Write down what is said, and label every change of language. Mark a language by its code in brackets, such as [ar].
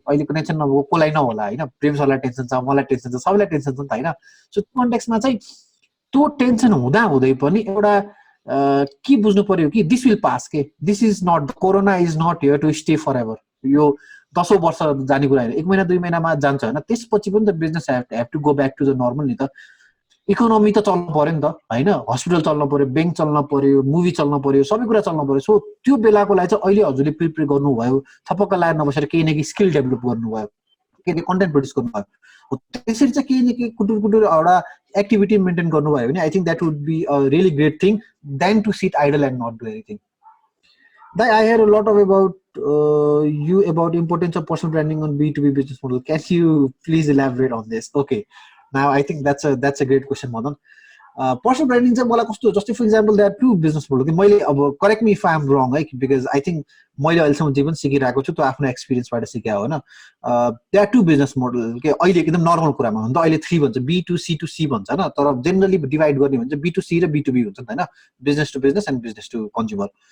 [ne] अहिलेको टेन्सन नभएको कसलाई नहोला होइन. प्रेमसरलाई टेन्सन छ, मलाई टेन्सन छ, सबैलाई टेन्सन छ नि त होइन. सो त्यो कन्टेक्स्टमा चाहिँ त्यो टेन्सन हुँदा हुँदै पनि एउटा के बुझ्नु पर्यो कि [en] this will pass [ne] के. [en] This is not, corona is not here to stay forever. [ne] यो 10 वर्ष जाने कुरा होइन. 1 महिना 2 महिनामा जान्छ होइन. त्यसपछि पनि त [en] business have to go back to the normal [ne] नि त. इकोनोमी त चल्नु पर्यो नि त होइन. हस्पिटल चल्नु पर्यो, ब्याङ्क चल्नु पर्यो, मुभी चल्नु पर्यो, सबै कुरा चल्नु पर्यो. सो त्यो बेलाको लागि चाहिँ अहिले हजुरले प्रिपेयर गर्नुभयो. थपक्क लाएर नबसेर केही न केही स्किल डेभलप गर्नुभयो, केही कन्टेन्ट प्रड्युस गर्नुभयो. त्यसरी चाहिँ केही न केही कुटुर कुटुर एउटा एक्टिभिटी मेन्टेन गर्नुभयो भने [en] I think that would be a really great thing then to sit idle and not do anything. I heard a lot about you about importance of personal branding on B2B business model. Can you please elaborate on this? Okay, now I think that's a great question, Madan. [ne] Personal branding चाहिँ मलाई कस्तो, जस्तै [en] for example there are two business model [ne] कि मैले अब [en] correct me if I am wrong [ne] है, [en] because I think [ne] मैले अहिलेसम्म जे पनि सिकिरहेको छु त्यो आफ्नो एक्सपिरियन्सबाट सिकेँ होइन. [en] there are two business model [ne] के अहिले एकदम नर्मल कुरामा हो नि त. अहिले 3 भन्छ, B2C2C भन्छ होइन. तर जेनरली डिभाइड गर्ने भने चाहिँ B2C र B2B हुन्छ नि त होइन. [en] Business to business and business to consumer.